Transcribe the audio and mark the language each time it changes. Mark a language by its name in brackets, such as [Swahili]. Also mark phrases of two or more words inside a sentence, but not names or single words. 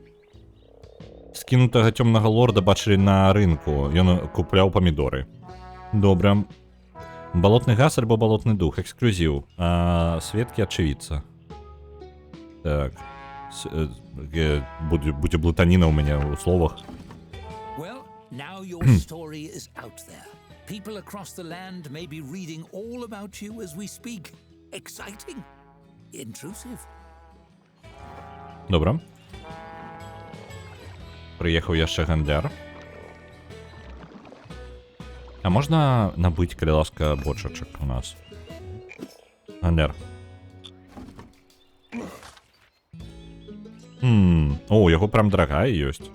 [Belarusian] Скінутага цёмнага лорда бачылі на рынку. Ён купляў памідоры. Добра. Балотны газ альбо балотны дух. Эксклюзіў. Сведкі ачевидца. Так. Будзе блытаніна ў мяне ў словах. [English] Well, now your story is out there. People across the land may be reading all about you as we speak. Exciting. Intrusive. [Belarusian] Добра. Прыехаў яшчэ гандляр. А можна набыць, калі ласка, бочачак у нас? Гандляр. О, яго прям дарагая ёсць.